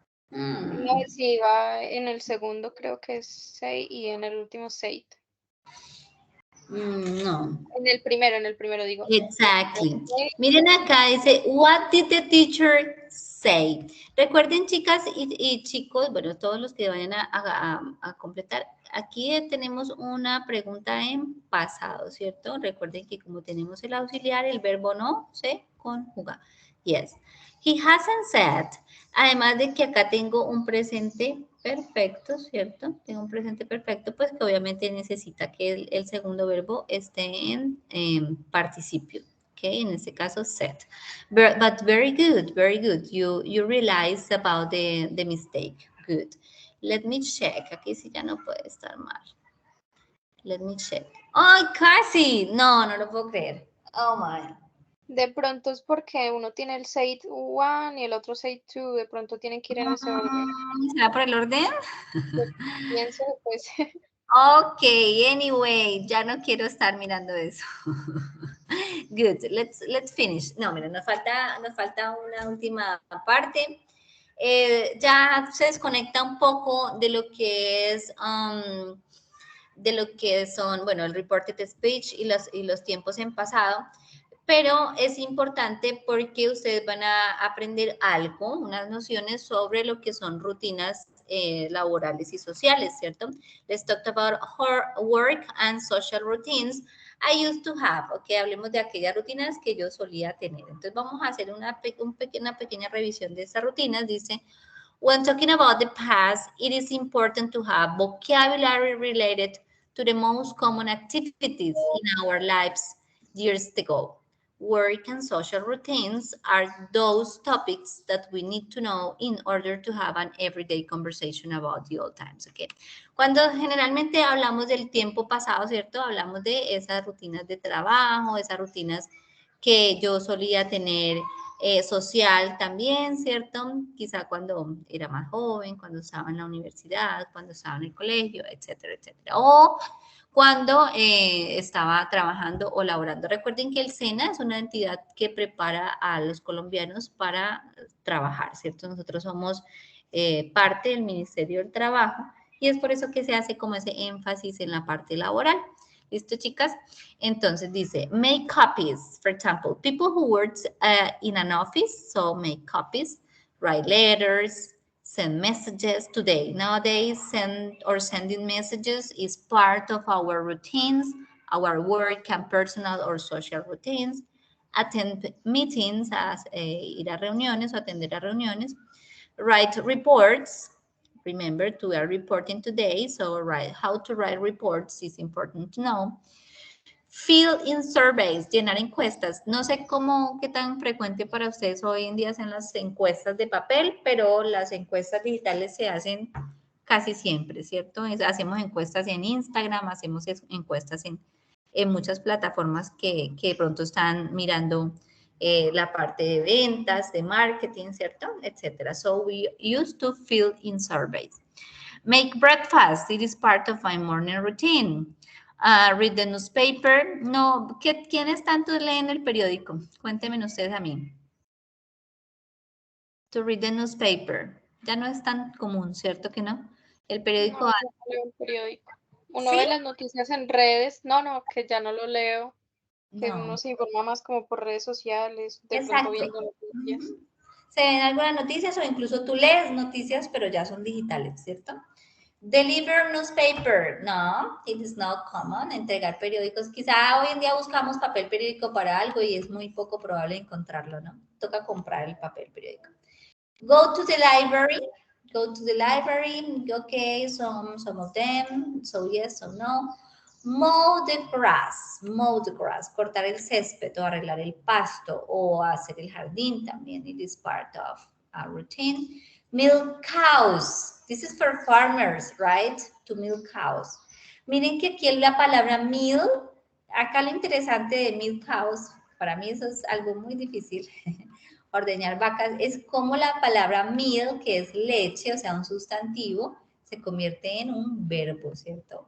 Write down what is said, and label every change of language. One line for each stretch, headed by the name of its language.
Spanish: No, si va en el segundo creo que es say y en el último said. No. En el primero digo.
English: Exactly.
Spanish: Miren acá dice,
English: what did the teacher say?
Spanish: Recuerden, chicas y chicos, bueno, todos los que vayan a completar, aquí tenemos una pregunta en pasado, ¿cierto? Recuerden que como tenemos el auxiliar, el verbo no se conjuga.
English: Yes. He hasn't said,
Spanish: además de que acá tengo un presente perfecto, ¿cierto? Tengo un presente perfecto, pues que obviamente necesita que el segundo verbo esté en participio.
English: Okay,
Spanish: en este caso,
English: said. But very good, very good. You realize about the mistake. Good. Let me check.
Spanish: Aquí sí ya no puede estar mal.
English: Let me check.
Spanish: ¡Ay, casi! No, no lo puedo creer.
English: Oh, my.
Spanish: De pronto es porque uno tiene el said 1 y el otro said 2. De pronto tienen que ir en ese orden. ¿Será por el orden? Pienso, pues.
English: Ok, anyway,
Spanish: ya no quiero estar mirando eso.
English: Good, let's finish.
Spanish: No, mira, nos falta una última parte. Ya se desconecta un poco de lo que es, de lo que son, bueno, el reported speech y los tiempos en pasado. Pero es importante porque ustedes van a aprender algo, unas nociones sobre lo que son rutinas laborales y sociales, ¿cierto?
English: Let's talk about work and social routines I used to have, ok,
Spanish: hablemos de aquellas rutinas que yo solía tener. Entonces vamos a hacer una pequeña revisión de esas rutinas. Dice,
English: when talking about the past, it is important to have vocabulary related to the most common activities in our lives years ago. Work and social routines are those topics that we need to know in order to have an everyday conversation about the old times, okay?
Spanish: Cuando generalmente hablamos del tiempo pasado, ¿cierto? Hablamos de esas rutinas de trabajo, esas rutinas que yo solía tener social también, ¿cierto? Quizá cuando era más joven, cuando estaba en la universidad, cuando estaba en el colegio, etcétera, etcétera. O cuando estaba trabajando o laborando. Recuerden que el SENA es una entidad que prepara a los colombianos para trabajar, ¿cierto? Nosotros somos parte del Ministerio del Trabajo y es por eso que se hace como ese énfasis en la parte laboral. ¿Listo, chicas? Entonces dice,
English: make copies. For example, people who work in an office, so make copies, write letters, send messages today. Nowadays, sending messages is part of our routines, our work and personal or social routines. Attend meetings,
Spanish: ir a reuniones o atender a reuniones.
English: Write reports. Remember, we are reporting today, so how to write reports is important to know. Fill in surveys,
Spanish: llenar encuestas. No sé qué tan frecuente para ustedes hoy en día hacen las encuestas de papel, pero las encuestas digitales se hacen casi siempre, ¿cierto? Hacemos encuestas en Instagram, hacemos encuestas en muchas plataformas que de pronto están mirando la parte de ventas, de marketing, ¿cierto?
English: Etcétera. So we used to fill in surveys. Make breakfast. It is part of my morning routine. Read the newspaper.
Spanish: No, ¿quiénes tanto leen el periódico? Cuéntenme ustedes a mí.
English: To read the newspaper.
Spanish: Ya no es tan común, ¿cierto que no? El periódico. No, yo no leo el periódico. Uno ¿Sí? ve las noticias en redes. No, que ya no lo leo. Que No. uno se informa más como por redes sociales, de Exacto. pronto viendo noticias. Se ven algunas noticias o incluso tú lees noticias, pero ya son digitales, ¿cierto?
English: Deliver newspaper. No, it is not common.
Spanish: Entregar periódicos. Quizá hoy en día buscamos papel periódico para algo y es muy poco probable encontrarlo, ¿no? Toca comprar el papel periódico.
English: Go to the library. Go to the library. Okay, some of them. So yes, so no. Mow the grass. Mow the grass.
Spanish: Cortar el césped o arreglar el pasto o hacer el jardín también.
English: It is part of our routine. Milk cows. This is for farmers, right? To milk cows.
Spanish: Miren que aquí la palabra milk, acá lo interesante de milk cows, para mí eso es algo muy difícil. Ordeñar vacas es como la palabra milk, que es leche, o sea, un sustantivo, se convierte en un verbo, ¿cierto?